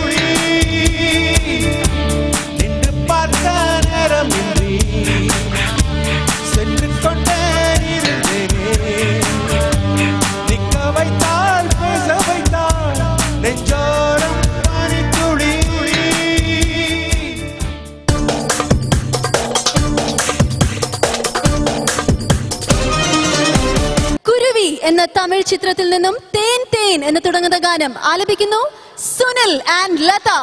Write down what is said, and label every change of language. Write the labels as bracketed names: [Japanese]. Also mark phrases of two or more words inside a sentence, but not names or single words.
[Tamil] நின்று பார்த்த நேரமின்றி சென்று கொண்டே இருந்தேனே நிற்க வைத்தால் பேச வைத்தால் நெஞ்சோரம் பனித்துளி [Malayalam] കുരുവി എന്ന തമിഴ് ചിത്രത്തിൽ നിന്നും തേൻ തേൻ എന്ന് തുടങ്ങുന്ന ഗാനം ആലപിക്കുന്നു സുനിൽ ആൻഡ് ലത.